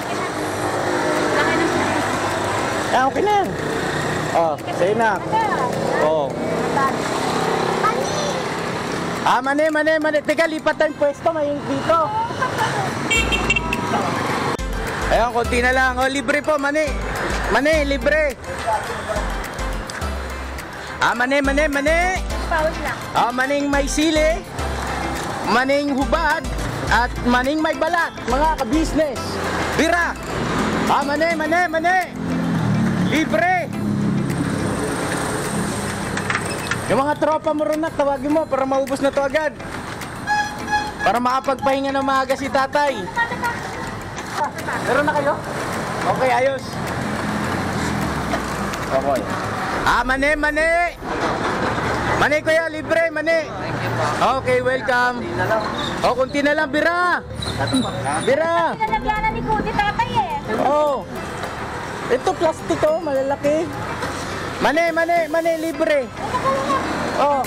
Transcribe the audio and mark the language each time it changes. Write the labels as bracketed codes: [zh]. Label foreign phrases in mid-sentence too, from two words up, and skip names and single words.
[tl] Ah, okay na. Oh, sa'yo na. Oh. Ah, mani. Teka, lipat tayong pwesto. May dito. Ayun, konti na lang. Oh, libre po, mani. Mani, libre. Ah, mani. Pawis lang. Ah, maning may sili, maning hubad, at maning may balat, mga ka-business. Bira! Ah, mani! Libre! Yung mga tropa mo rin na, tawagin mo para maubos na to agad. Para makapagpahinga ng maaga si tatay. Meron na kayo? Okay, ayos. Okay. Ah, mani! Mani kuya, libre, mani. Okay, welcome. Oh, kunti na lang, bira. Bira. Pinalagyanan ni Kuti tatay eh. Oh. Ito plastic oh, malalaki. Mani, libre. Oh.